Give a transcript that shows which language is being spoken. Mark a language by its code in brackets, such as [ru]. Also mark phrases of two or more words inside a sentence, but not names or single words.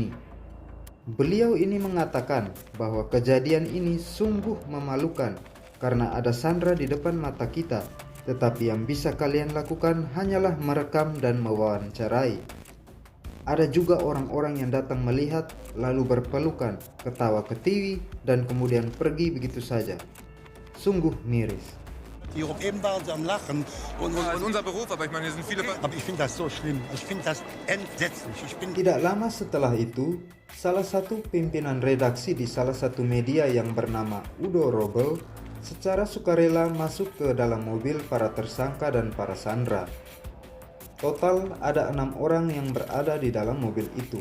[id] Beliau ini mengatakan bahwa kejadian ini sungguh memalukan karena ada Sandra di depan mata kita, tetapi yang bisa kalian lakukan hanyalah merekam dan mewawancarai. Ada juga orang-orang yang datang melihat, lalu berpelukan, ketawa ketiwi, dan kemudian pergi begitu saja. Sungguh miris. [de] Hier eben waren sie am Lachen. Und unser Beruf, aber ich meine, hier sind viele... Aber ich finde das so schlimm. Ich finde das entsetzlich. [id] Tidak lama setelah itu, salah satu pimpinan redaksi di salah satu media yang bernama Udo Robel secara sukarela masuk ke dalam mobil para tersangka dan para sandra. Total ada 6 orang yang berada di dalam mobil itu.